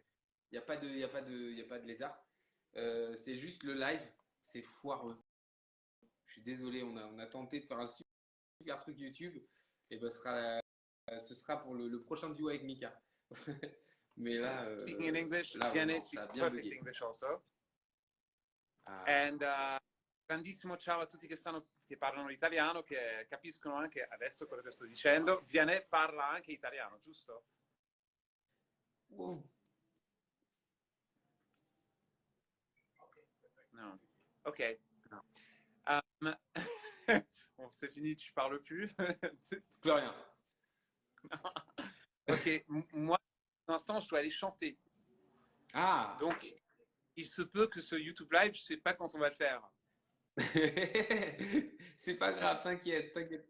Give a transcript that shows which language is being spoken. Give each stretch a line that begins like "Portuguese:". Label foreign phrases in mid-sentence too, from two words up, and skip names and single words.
French: Il n'y a pas de, il y a pas de, il y a pas de lézard. C'est juste le live, c'est foireux. Je suis désolé, on a tenté de faire un super truc YouTube. Et ben, ce sera pour le prochain duo avec Mika. Mais là,
English: Speaking in English,
French: là Vianney vraiment, ça
English: speaks
French: a bien
English: perfect
French: bugué.
English: English also. Ah,
Italian: And grandissimo ciao a tutti che parlano l'italiano, che capiscono anche adesso quello che sto dicendo. Vianney parla anche italiano, giusto? wow. No. Ok.
French: Non, Bon, c'est fini, tu parles plus. plus rien. Ok, moi, pour l'instant, je dois aller chanter. Ah, Donc, il se peut que ce YouTube Live, je ne sais pas quand on va le faire. C'est pas grave, t'inquiète, t'inquiète.